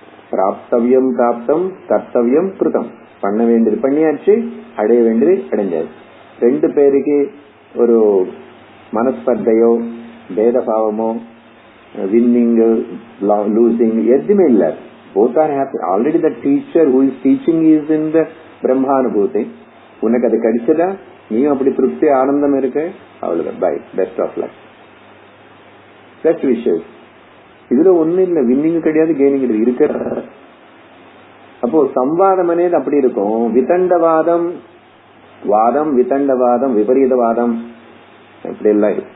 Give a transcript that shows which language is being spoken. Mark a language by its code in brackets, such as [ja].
[ta] பிராப்தவியம் பிராப்தம், கர்த்தவியம் கிருதம். பண்ண வேண்டியது பண்ணியாச்சு, அடைய வேண்டியது அடைஞ்சாச்சு. ரெண்டு பேருக்கு ஒரு மனஸ்பர்தையோ பேதபாவமோ [en] winning losing [ta] எதுவுமே இல்ல. [en] both are happy. already the teacher who is teaching is in the பிரம்மானுபூதி. [ta] உனக்கு அது கிடைச்சதா, நீயும் அப்படி திருப்தி ஆனந்தம் இருக்கு, அவ்வளவுதான். [en] Bye, best of luck, best wishes. [ta] இதுல ஒண்ணு இல்ல, வின்னிங் கிடையாது, கெய்னிங் கிடையாது, இருக்க. அப்போ சம்வாதம் [te] అనేది [ta] அப்படி இருக்கும். விதண்டவாதம், வாதம், விதண்டவாதம், விபரீதவாதம், இப்படி எல்லாம்.